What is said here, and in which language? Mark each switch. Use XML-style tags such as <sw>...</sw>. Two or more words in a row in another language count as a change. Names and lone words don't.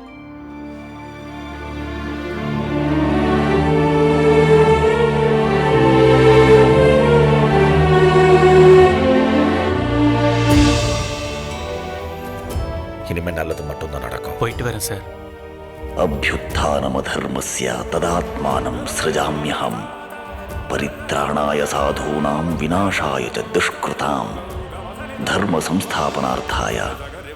<ta>இனிமே நல்லது மட்டும்தான் நடக்கும். போயிட்டு வரேன் சார்.</ta> <sa>अभ्युत्थानमधर्मस्य तदात्मानं सृजाम्यहम् परित्राणाय साधूनाम् विनाशाय च दुष्कृताम् धर्म संस्थापनार्थाय</sa>